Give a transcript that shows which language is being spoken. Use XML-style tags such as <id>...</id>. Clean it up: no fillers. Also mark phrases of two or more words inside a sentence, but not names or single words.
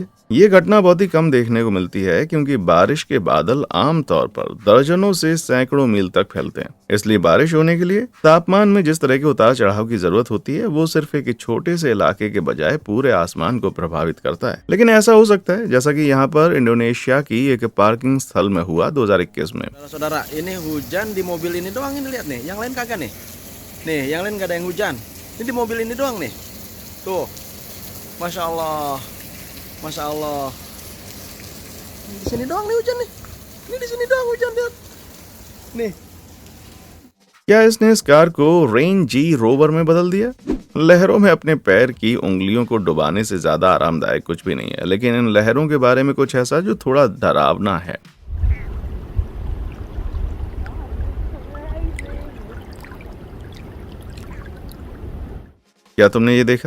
<hi>ये घटना बहुत ही कम देखने को मिलती है क्योंकि बारिश के बादल आमतौर पर दर्जनों से सैकड़ों मील तक फैलते हैं। इसलिए बारिश होने के लिए तापमान में जिस तरह के उतार चढ़ाव की जरूरत होती है वो सिर्फ एक छोटे से इलाके के बजाय पूरे आसमान को प्रभावित करता है। लेकिन ऐसा हो सकता है जैसा कि यहाँ पर इंडोनेशिया की एक पार्किंग स्थल में हुआ 2021 में।</hi> <id>Saudara, ini hujan di mobil ini doang ini lihat nih, yang lain kagak nih. Nih, yang lain gak ada yang hujan. Ini di mobil ini doang nih.</id> <ar>Tuh. Masya Allah. Masya Allah.</ar> <id>Di sini doang nih hujan nih. Ini di sini doang hujan lihat. Nih.</id> <hi>क्या इसने इस कार को रेन जी रोवर में बदल दिया? लहरों में अपने पैर की उंगलियों को डुबाने से ज्यादा आरामदायक कुछ भी नहीं है, लेकिन इन लहरों के बारे में कुछ ऐसा जो थोड़ा डरावना है। क्या तुमने ये देखा?</hi>